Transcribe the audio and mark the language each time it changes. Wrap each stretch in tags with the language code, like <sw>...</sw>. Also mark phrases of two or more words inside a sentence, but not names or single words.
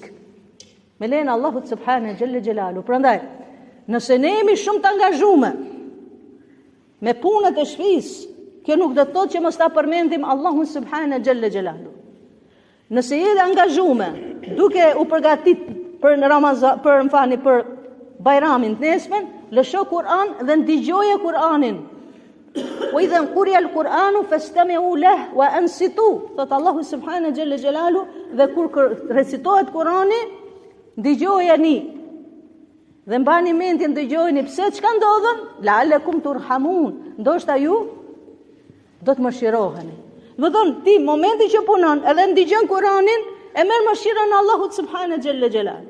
<sq>Me lejen e Allahut</sq> <ar>سبحانه جل جلاله.</ar> <sq>Prandaj, nëse ne jemi shumë të angazhuar me punët e shtëpisë, kjo nuk do të thotë që mos ta përmendim Allahun</sq> <ar>سبحانه جل جلاله.</ar> <sq>Nëse jeni angazhuar duke u përgatit për Ramazan, për Bajramin të nesmen, lësho Kur'an dhe ndigjoje Kur'anin.</sq> <ar>وإذا قرئ القرآن فاستمعوا له وأنصتوا.</ar> <sq>Thot Allahu</sq> <ar>سبحانه جل جلاله,</ar> <sq>dhe kur recitohet Kur'ani, ndigjojeni. Dhe mbani mendjen, dëgjojeni pse çka ndodhen,</sq> <ar>لعلكم ترحمون.</ar> <sq>Ndoshta ju do të mëshiroheni. Më thonë, ti momenti që punon edhe ndigjon Kur'anin, e merr mëshirën e Allahut</sq> <ar>سبحانه جل جلاله.</ar>